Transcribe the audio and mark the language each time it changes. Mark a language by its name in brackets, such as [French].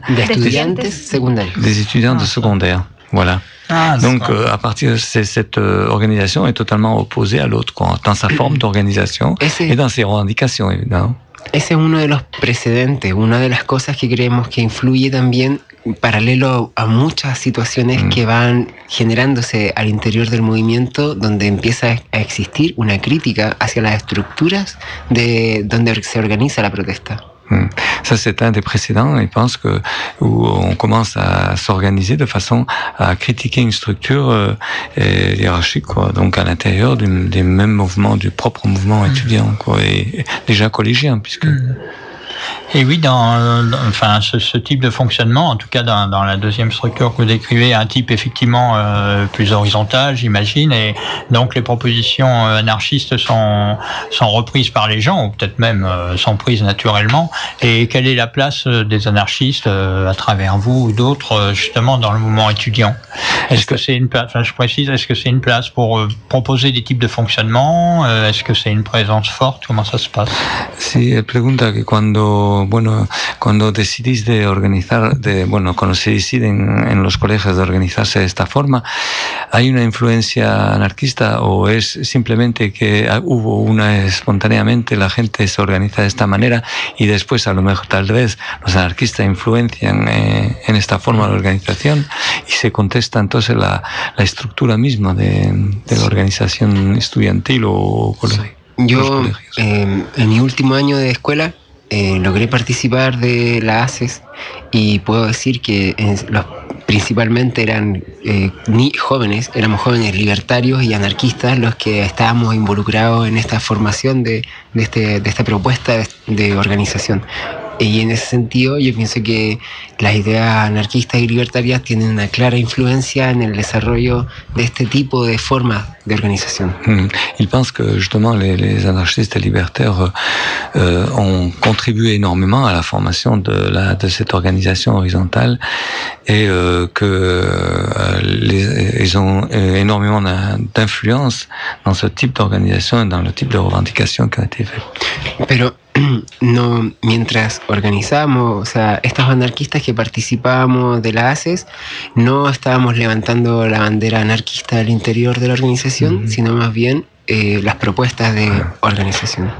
[French] des étudiants de secondaire. Voilà. À partir de cette organisation est totalement opposée à l'autre, quoi, dans sa forme d'organisation et dans ses revendications, évidemment. [Spanish] Ese es uno de los precedentes, una de las cosas que creemos que influye también paralelo a muchas situaciones que van generándose al interior del movimiento, donde empieza a existir una crítica hacia las estructuras de donde se organiza la protesta. [French] Ça, c'est un des précédents, je pense, où on commence à s'organiser de façon à critiquer une structure hiérarchique, quoi. Donc à l'intérieur des mêmes mouvements, du propre mouvement étudiant, quoi, et déjà collégien, puisque... Et oui, ce type de fonctionnement, en tout cas dans la deuxième structure que vous décrivez, un type effectivement plus horizontal, j'imagine, et donc les propositions anarchistes sont reprises par les gens, ou peut-être même sont prises naturellement. Et quelle est la place des anarchistes à travers vous ou d'autres, justement, dans le mouvement étudiant? Est-ce que c'est une place pour proposer des types de fonctionnement? Est-ce que c'est une présence forte? Comment ça se passe? [Spanish] Si, la pregunta que cuando... bueno, cuando decidís de organizar, cuando se deciden en los colegios de organizarse de esta forma, ¿hay una influencia anarquista o es simplemente que hubo una espontáneamente, la gente se organiza de esta manera y después a lo mejor tal vez los anarquistas influencian en esta forma de organización y se contesta entonces la estructura misma de la organización estudiantil o colegio? Yo, en mi último año de escuela, logré participar de la ACES y puedo decir que principalmente eran jóvenes, éramos jóvenes libertarios y anarquistas los que estábamos involucrados en esta formación de esta propuesta de organización. Y en ese sentido, yo pienso que las ideas anarquistas y libertarias tienen una clara influencia en el desarrollo de este tipo de formas de organización. [French] Il pense que justement les anarchistes et libertaires ont contribué énormément à la formation de cette organisation horizontale et que ils ont énormément d'influence dans ce type d'organisation et dans le type de revendication qui a été fait. [Spanish] Pero no, mientras organizábamos, o sea, estos anarquistas que participábamos de la ACES, no estábamos levantando la bandera anarquista al interior de la organización, sino más bien las propuestas de organización.